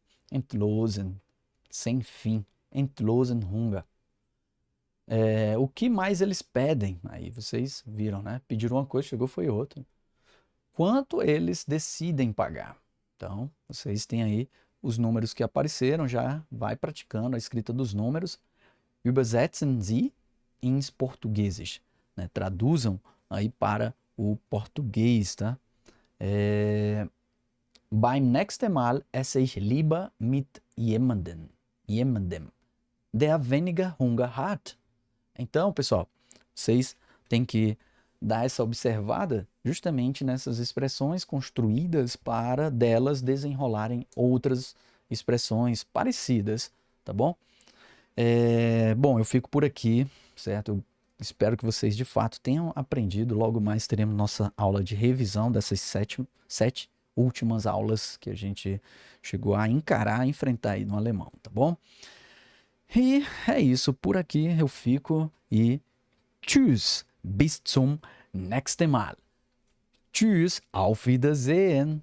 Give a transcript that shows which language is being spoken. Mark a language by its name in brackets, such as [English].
[German] Entlosen, sem fim. Entlosen Hunger. [Portuguese] O que mais eles pedem? Aí vocês viram, né? Pediram uma coisa, chegou foi outra. Quanto eles decidem pagar? Então, vocês têm aí os números que apareceram, já vai praticando a escrita dos números. [German] Übersetzen Sie ins Portugueses, né? [Portuguese] Traduzam aí para o português, tá? [German] Beim nächsten Mal esse ich lieber mit jemandem, der weniger Hunger hat. [Portuguese] Então, pessoal, vocês têm que dar essa observada justamente nessas expressões construídas para delas desenrolarem outras expressões parecidas, tá bom? Bom, eu fico por aqui, certo? Eu espero que vocês de fato tenham aprendido. Logo mais teremos nossa aula de revisão dessas sete últimas aulas que a gente chegou a encarar, a enfrentar aí no alemão, tá bom? E é isso, por aqui eu fico e [German] tschüss, bis zum nächsten Mal. Tschüss, auf Wiedersehen.